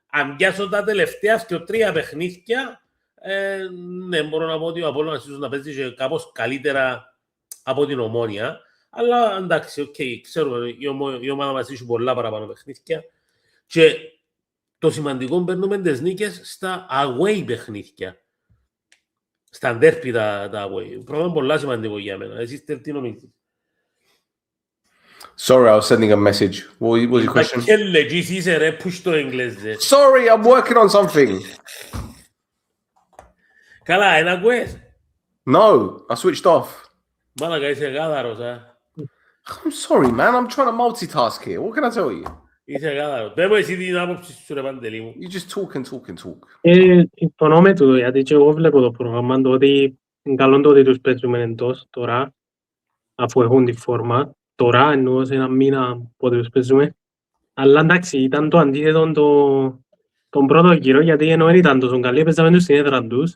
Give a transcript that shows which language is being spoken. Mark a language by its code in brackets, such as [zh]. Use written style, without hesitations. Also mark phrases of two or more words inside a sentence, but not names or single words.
[el] αν πιάσω τα τελευταία και 3 παιχνίδια, ναι, μπορώ να πω ότι ο Απόλλωνας ίσως να παίζει και κάπως καλύτερα από την Ομόνια. Αλλά εντάξει, ξέρουμε, η ομάδα μας έχει πολλά παραπάνω παιχνίδια. Και το σημαντικό παίρνουμε τις νίκες στα away παιχνίδια. Στα ντέρπι τα away. Πράγμα πολλά σημαντικό για μένα. Εσείς τι νομίζετε? [en] Sorry, I was sending a message. What was your question? Sorry, I'm working on something. [el] Καλά, ένα ακούες? [en] No, I switched off. [el] Μάλακα, είσαι γάδαρος, [en] I'm sorry, man. I'm trying to multitask here. What can I tell you? [el] Είσαι γάδαρος. Πες μου εσύ την άποψη σου, ρε Παντελή μου. [en] You just talk and talk and talk. [el] Συμφωνώ με τούτο, γιατί και εγώ βλέπω το πρόγραμμα, το ότι είναι καλό το ότι τους παίζουμε εντός τώρα, αφού έχουν τη φόρμα. Τώρα, εννοώ σε ένα μήνα πότε τους παίζουμε. Αλλά εντάξει, ήταν το αντίθετο τον πρώτο γύρο, γιατί ενώ δεν ήταν τόσο καλή, παίζαμε τους στην έδρα τους.